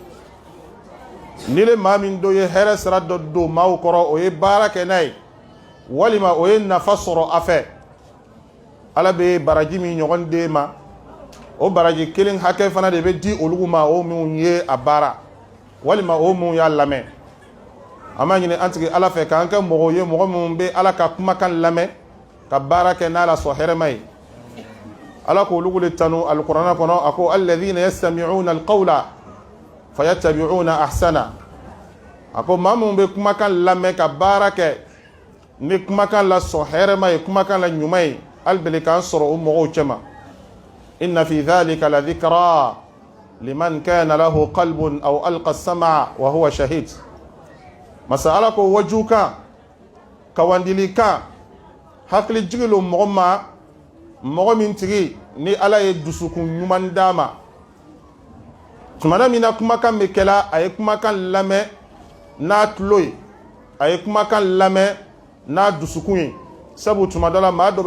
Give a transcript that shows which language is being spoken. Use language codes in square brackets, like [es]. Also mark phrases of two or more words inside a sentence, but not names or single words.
[bm] ni le maa min dɔ ye hɛrɛ sira dɔ don maaw kɔrɔ o ye baara kɛ n'a ye walima o ye nafa sɔrɔ a fɛ ala bɛ baraji min ɲɔgɔn d'e ma o baraji kelen hakɛ fana de bɛ di olu ma o minnu ye a baara walima o minnu y'a lamɛn an b'a ɲini an tigi ala fɛ k'an kɛ mɔgɔw ye mɔgɔ minnu bɛ ala ka kumakan lamɛn ka baara kɛ n'a la sɔn hɛrɛma ye ala k'olu le tanu alikuranɛ kɔnɔ a ko [ar] الذين يستمعون القول فيتبعون أحسنه [bm] a ko maa minnu bɛ kumakan lamɛn ka baara kɛ ni kumakan la sɔn hɛrɛma ye kumakan la ɲuman ye hali bele k'an sɔrɔ o mɔgɔw cɛma [ar] إن في ذلك لذكرى لمن كان له قلب أو ألقى السمع وهو شهيد [bm] masa ala ko waju kan kawandili kan hakili jigilo mɔgɔ ma mɔgɔ min tigi ni ala ye dusukun ɲuman d'a ma tumana min na kumakan bɛ kɛla a ye kumakan lamɛn n'a tulo ye a ye kumakan lamɛn n'a dusukun ye sabu tuma dɔ la maa dɔ